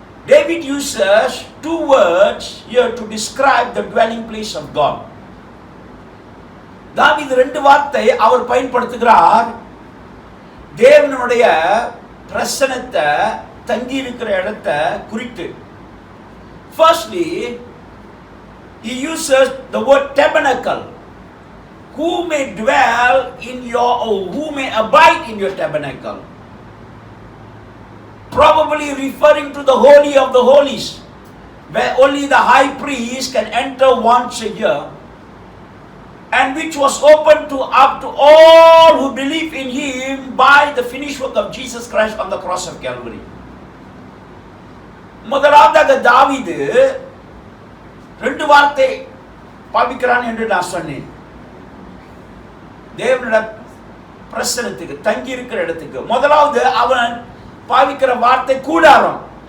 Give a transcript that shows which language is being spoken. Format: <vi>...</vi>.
<en>David uses 2 words here to describe the dwelling place of God.</en> <ta>தாவீது 2 வார்த்தை அவர் பயன்படுத்துகிறார் தேவனுடைய பிரசன்னத்தை தங்கி இருக்கிற இடத்தை குறித்து.</ta> <en>Firstly, he uses the word tabernacle. Who may dwell in your, or who may abide in your tabernacle? Probably referring to the Holy of the Holies, where only the high priest can enter once a year, and which was open up to all who believe in him by the finished work of Jesus Christ on the cross of Calvary.</en> <ta>முதலாவதாக தாவீது 2 வார்த்தை பாவிக்கிறான் என்று நான் சொன்னேன். தேவனுடைய பிரசன்னத்துக்கு, தங்கி இருக்கிற இடத்துக்கு. முதலாவது அவன் பாவிக்கிற வார்த்தை கூடாரம்.</ta>